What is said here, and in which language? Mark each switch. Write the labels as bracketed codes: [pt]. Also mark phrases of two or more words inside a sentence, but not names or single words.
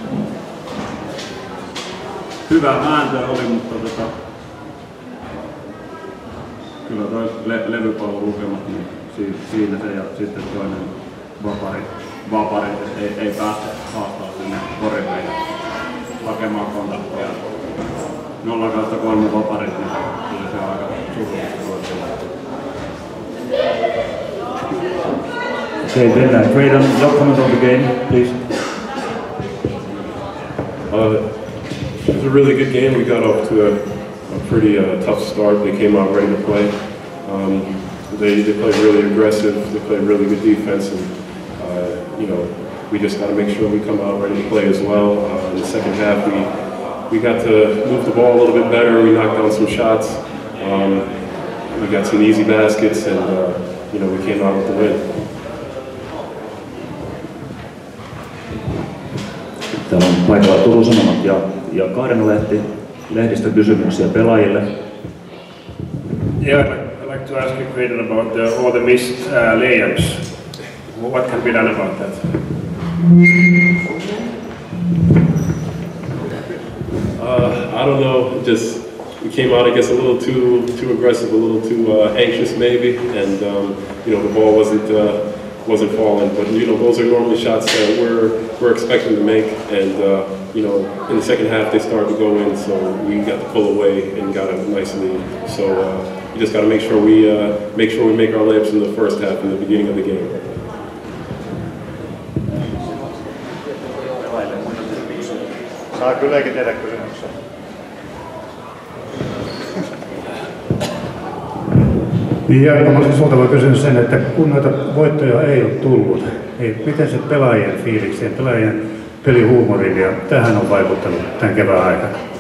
[fi] Hyvä vääntö oli, mutta kyllä toi levypallon lukemat, niin siinä se ja sitten toinen vaparit ei päästä haastaa sinne korille ja hakemaan kontaktia. 0/3 vaparit, niin kyllä se on aika surullista. [en] Okay, then Graydon, your comment on the game, please. It was a really good game. We got off to a pretty tough start. They came out ready to play. They played really aggressive. They played really good defense, and we just got to make sure we come out ready to play as well. In the second half, we got to move the ball a little bit better. We knocked down some shots. We got some easy baskets, and we came out with the win. [fi] Täällä on paikalla Turun Sanomat ja Kaarenalehti. Lehdistökysymyksiä pelaajille. [en] Yeah, I'd like to ask you, Graydon, about all the missed layups. What can be done about that? I don't know. Just we came out, I guess, a little too aggressive, a little too anxious, maybe, and the ball wasn't falling. But those are normally shots that we're expecting to make, and in the second half they started to go in, so we got to pull away and got a nice lead. So we just got to make sure we make our layups in the first half, in the beginning of the game. [fi] Saa kylläkin tehdä kysymyksiä. Ja mä olisin sulta voi kysyä sen, että kun noita voittoja ei ole tullut, miten se pelaajien fiilikseen, pelaajien pelihuumorin ja tähän on vaikuttanut tämän kevään aikana?